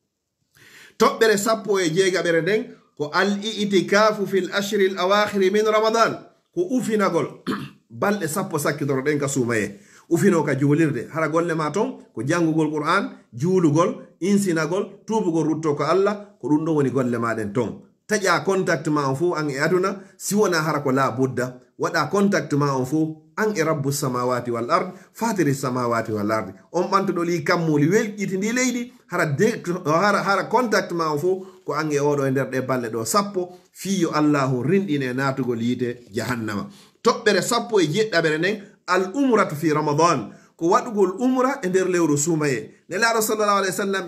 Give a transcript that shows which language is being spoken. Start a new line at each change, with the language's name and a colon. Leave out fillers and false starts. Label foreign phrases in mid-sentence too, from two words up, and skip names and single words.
Fula: tobbere sappo e jeegabere den ko
Arabic: الاعتكاف في العشر الأواخر من رمضان
Fula: ko ufinagol balde sappo sakkitoro den ka sumaye ufino ka julirde hara golle ma ton ko jangugol qur'an juulugol insinagol tubugol rutto ko Allah ko dum do woni golle ma den ton taja contact ma on fu an e aduna si wona hara ko la budda wada contact ma on fu an e
Arabic: رب السماوات والأرض فاطر السماوات والأرض
Fula: on bantudo li kammuli welkitindi leydi hara contact ma on fu ko an e odo e der de balle do sappo fiyo Allahu rindine natugol yite jahannama tobbere sappo e jeddabere nen
Arabic: العمرة في رمضان
Fula: ko wadugol umra e der lewru sumaye ne la
Arabic: صلى الله عليه وسلم